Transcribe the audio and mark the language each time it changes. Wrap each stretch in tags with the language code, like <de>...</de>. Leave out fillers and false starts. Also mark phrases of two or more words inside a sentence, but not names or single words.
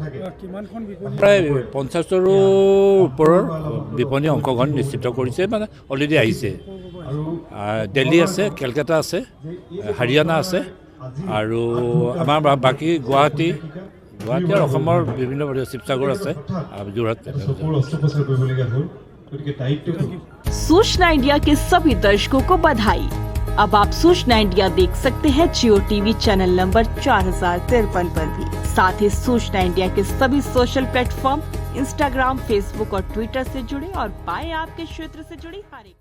<as>প্ৰায় 50ৰো ওপৰৰ বিপণী অংশগ্ৰহণ নিশ্চিত কৰিছে, মানে অলৰেডি আহিছে। দিল্লী আছে, কেলকাতা আছে, হাৰিয়ানা আছে, আৰু আমাৰ বাকী গুৱাহাটী, গুৱাহাটী আৰু অসমৰ বিভিন্ন শিৱসাগৰ আছে আৰু যোৰহাট অস্ত্ৰোপচাৰ কৰিবলগীয়া হ'ল গতিকে দায়িত্বটো</as> <hi>सूचना इंडिया के सभी दर्शकों को बधाई। अब आप सूचना इंडिया देख सकते हैं जियो</hi> <en>TV channel</en> <hi>नंबर 4053 पर भी। साथ ही सूचना इंडिया के सभी</hi> <en>social platform</en> <hi>इंस्टाग्राम, फेसबुक और ट्विटर से जुड़े और पाए आपके क्षेत्र से जुड़ी हर एक</hi>